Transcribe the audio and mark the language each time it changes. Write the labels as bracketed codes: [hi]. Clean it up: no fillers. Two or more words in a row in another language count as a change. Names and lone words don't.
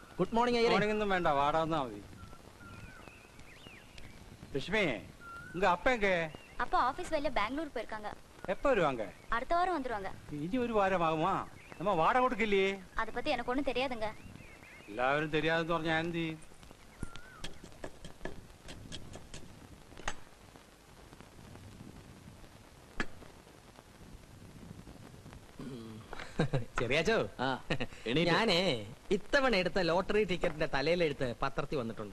[en] good morning ஐயரே. [ml] മോർണിംഗ് വേണ്ട വാട വന്നാ മതി. ലക്ഷ്മി [ta] உங்க அப்பா எங்க? அப்பா ஆபீஸ் வேலையில பெங்களூர் போயிருக்காங்க. எப்ப வருவாங்க? அடுத்த வாரம் வந்துருவாங்க. [ml] ഇനി ഒരു വാരം ആകുമാ? നമ്മ വാട കൊടുക്കില്ലേ? [ta] அத பத்தி எனக்கு ஒண்ணும் தெரியாதுங்க. [ml] എല്ലാവരും தெரியாதுன்னு പറഞ്ഞാ എന്ത് ചെയ്യും? ചെറിയാച്ചോ, ആ, എണീറ്റു. ഞാനേ ഇത്തവണ എടുത്ത ലോട്ടറി ടിക്കറ്റിന്റെ തലയിലെടുത്ത് പത്രത്തിൽ വന്നിട്ടുണ്ട്.